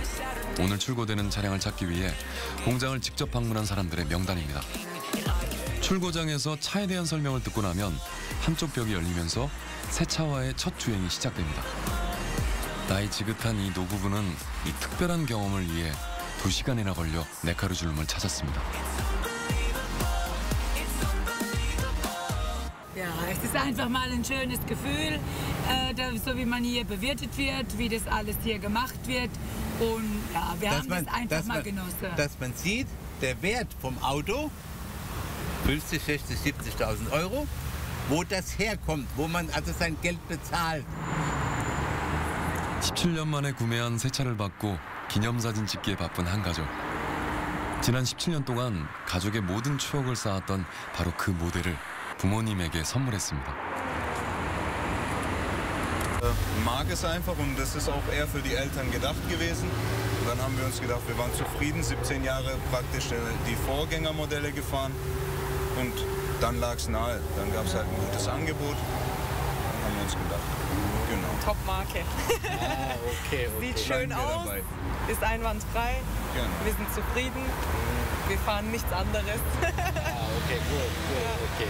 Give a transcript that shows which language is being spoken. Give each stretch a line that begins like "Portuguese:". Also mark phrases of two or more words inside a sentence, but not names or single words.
Korean: 오늘 출고되는 차량을 찾기 위해 공장을 직접 방문한 사람들의 명단입니다. 출고장에서 차에 대한 설명을 듣고 나면 한쪽 벽이 열리면서 새 차와의 첫 주행이 시작됩니다. 나이 지긋한 이 노부부는 이 특별한 경험을 위해 2시간이나 걸려 네카르줄름을 찾았습니다.
German: Ja, es ist einfach mal ein schönes Gefühl, so wie man hier bewirtet wird, wie das alles hier gemacht wird. Und ja, wir haben das einfach mal genossen. Dass man sieht, der Wert vom Auto, 50, 60, 70.000 Euro, wo das herkommt, wo man also sein Geld bezahlt.
Korean: 17년 만에 구매한 새 차를 받고 기념사진 찍기에 바쁜 한 가족. 지난 17년 동안 가족의 모든 추억을 쌓았던 바로 그 모델을 부모님에게 선물했습니다.
German: Mag es einfach und das ist auch eher für die Eltern gedacht gewesen. Und dann haben wir uns gedacht, wir waren zufrieden, 17 Jahre praktisch die Vorgängermodelle gefahren und dann lag es nahe. Dann gab es halt ein gutes Angebot, dann haben wir uns gedacht, genau. Top-Marke. Okay. Sieht schön aus, ist einwandfrei, genau. Wir sind zufrieden, wir fahren nichts anderes. Okay, gut.